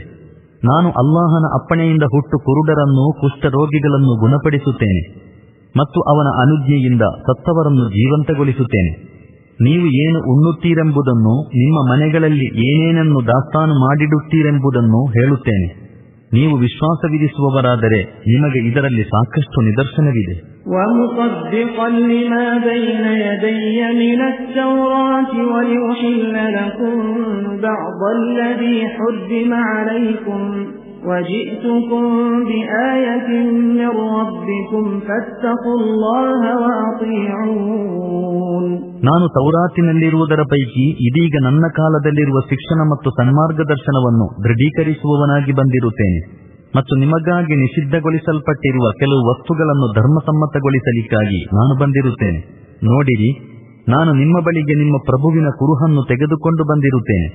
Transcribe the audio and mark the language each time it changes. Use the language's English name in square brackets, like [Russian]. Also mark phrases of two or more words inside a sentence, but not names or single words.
[Kannada] ನಾನು ಅಲ್ಲಾಹನ ಅಪ್ಪಣೆಯಿಂದ ಹುಟ್ಟು ಕುರುಡರನ್ನು ಕುಷ್ಠರೋಗಿಗಳನ್ನು ಗುಣಪಡಿಸುತ್ತೇನೆ ಮತ್ತು ಅವನ ಅನುಜ್ಞೆಯಿಂದ ಸತ್ತವರನ್ನು ಜೀವಂತಗೊಳಿಸುತ್ತೇನೆ. ನೀವು ಏನು ಉಣ್ಣುತ್ತೀರೆಂಬುದನ್ನು, ನಿಮ್ಮ ಮನೆಗಳಲ್ಲಿ ಏನೇನನ್ನು ದಾಸ್ತಾನು ಮಾಡಿಡುತ್ತೀರೆಂಬುದನ್ನು ಹೇಳುತ್ತೇನೆ. ನೀವು ವಿಶ್ವಾಸವಿರಿಸುವವರಾದರೆ ನಿಮಗೆ ಇದರಲ್ಲಿ ಸಾಕಷ್ಟು ನಿದರ್ಶನವಿದೆ. [Arabic] وَمُصَدِّقًا لِمَا بَيْنَ يَدَيَّ مِنَ التَّوْرَاةِ وَلِأُحِلَّ لَكُم بَعْضَ الَّذِي حُرِّمَ عَلَيْكُمْ وَجِئْتُكُم بِآيَةٍ مِّن رَّبِّكُمْ فَاتَّقُوا اللَّهَ وَأَطِيعُونِ. [Kannada] ನಾನು ತೌರಾತಿನಲ್ಲಿರುವುದರ ಪೈಕಿ ಇದೀಗ ನನ್ನ ಕಾಲದಲ್ಲಿರುವ ಶಿಕ್ಷಣ ಮತ್ತು ಸನ್ಮಾರ್ಗದರ್ಶನವನ್ನು ದೃಢೀಕರಿಸುವವನಾಗಿ ಬಂದಿರುತ್ತೇನೆ ಮತ್ತು ನಿಮಗಾಗಿ ನಿಷಿದ್ಧಗೊಳಿಸಲ್ಪಟ್ಟಿರುವ ಕೆಲವು ವಸ್ತುಗಳನ್ನು ಧರ್ಮಸಮ್ಮತಗೊಳಿಸಲಿಕ್ಕಾಗಿ ನಾನು ಬಂದಿರುತ್ತೇನೆ. ನೋಡಿರಿ, ನಾನು ನಿಮ್ಮ ಬಳಿಗೆ ನಿಮ್ಮ ಪ್ರಭುವಿನ ಕುರುಹನ್ನು ತೆಗೆದುಕೊಂಡು ಬಂದಿರುತ್ತೇನೆ.